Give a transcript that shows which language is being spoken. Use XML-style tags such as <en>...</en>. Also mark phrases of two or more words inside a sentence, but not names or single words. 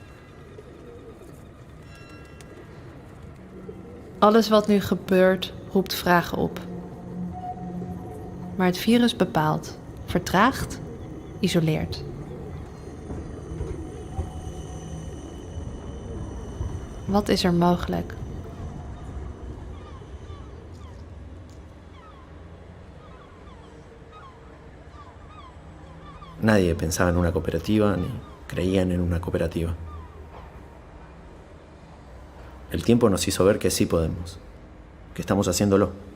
<nl>Alles wat nu gebeurt, roept vragen op. Maar het virus bepaalt, vertraagt, isoleert. Wat is er mogelijk?</nl> <es>Nadie pensaba en una cooperativa ni creían en una cooperativa. El tiempo nos hizo ver que sí podemos, que estamos haciéndolo.</es>